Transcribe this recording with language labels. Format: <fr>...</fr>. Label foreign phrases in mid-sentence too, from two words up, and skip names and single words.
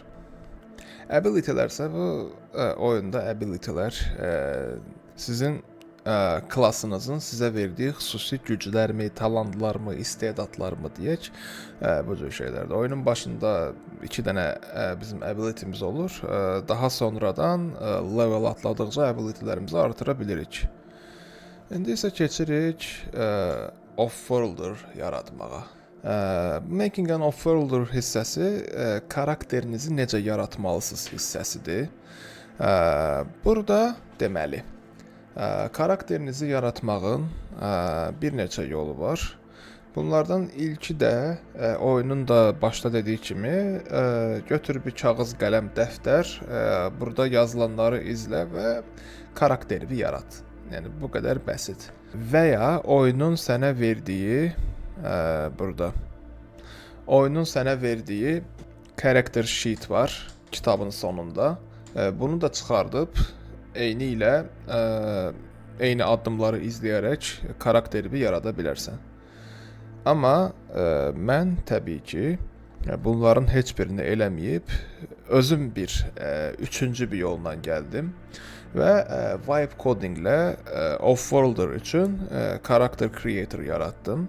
<az>Ability'lər isə bu oyunda ability'lər sizin klassınızın sizə verdiyi xüsusi güclərmi, talantlarmı, istedadlarmı deyək, bu cür şeylərdir. Oyunun başında 2 dənə bizim ability'miz olur. Daha sonradan level atladıqca ability'lərimizi artıra bilirik. İndi isə keçirik Off-Worlder yaratmağa.</az> <en>Making an Offworlder</en> <az>hissəsi karakterinizi necə yaratmalısınız hissəsidir. Burada deməli, karakterinizi yaratmağın bir neçə yolu var. Bunlardan ilki də oyunun da başda dediyi kimi götür bir kağız, qələm, dəftər, burada yazılanları izlə və karakterini yarat. Yəni bu qədər bəsit. Və ya oyunun sənə verdiyi burada oyunun sənə verdiyi</az> <en>character sheet</en> <az>var kitabın sonunda. Bunu da çıxardıb eyni ilə eyni addımları izləyərək karakterini yarada bilərsən. Amma mən təbii ki, bunların heç birini eləməyib, özüm üçüncü bir yolla gəldim və</az> <en>Vibe Coding-</en> <az>lə Offworlder üçün</az> <en>Character Creator</en> <az>yaratdım.</az>